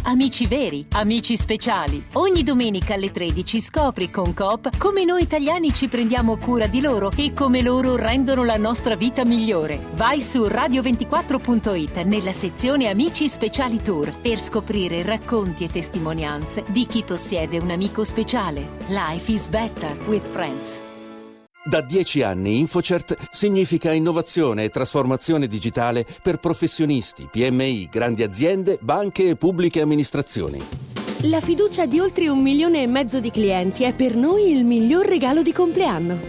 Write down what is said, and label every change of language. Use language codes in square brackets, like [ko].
[it] Amici veri, amici speciali. Ogni domenica alle 13 scopri con Coop come noi italiani ci prendiamo cura di loro e come loro rendono la nostra vita migliore. Vai su radio24.it nella sezione Amici Speciali Tour per scoprire racconti e testimonianze di chi possiede un amico speciale. [en] Life is better with friends. [it] Da 10 anni InfoCert significa innovazione e trasformazione digitale per professionisti, PMI, grandi aziende, banche e pubbliche amministrazioni. La fiducia di oltre 1,5 milioni di clienti è per noi il miglior regalo di compleanno.